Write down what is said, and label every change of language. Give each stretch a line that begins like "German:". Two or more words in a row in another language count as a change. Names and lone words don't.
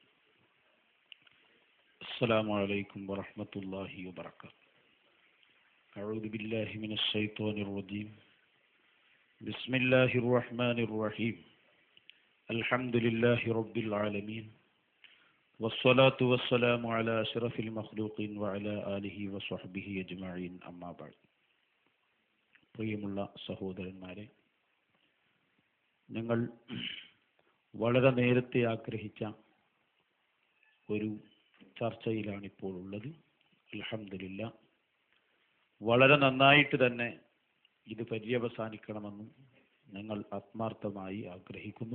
Arabic: السلام عليكم ورحمة الله وبركاته. أعوذ بالله من الشيطان الرجيم بسم الله الرحمن الرحيم الحمد لله رب العالمين والصلاة والسلام على أشرف المخلوقين وعلى آله وصحبه أجمعين أما بعد
Malayalam: പ്രിയമുള്ള സഹോദരന്മാരെ, ഞങ്ങൾ വളരെ നേരത്തെ ആഗ്രഹിച്ച ഒരു ചർച്ചയിലാണിപ്പോൾ ഉള്ളത്. അൽഹംദുലില്ലാഹ്, വളരെ നന്നായിട്ട് തന്നെ ഇത് പര്യവസാനിക്കണമെന്നും ഞങ്ങൾ ആത്മാർത്ഥമായി ആഗ്രഹിക്കുന്നു.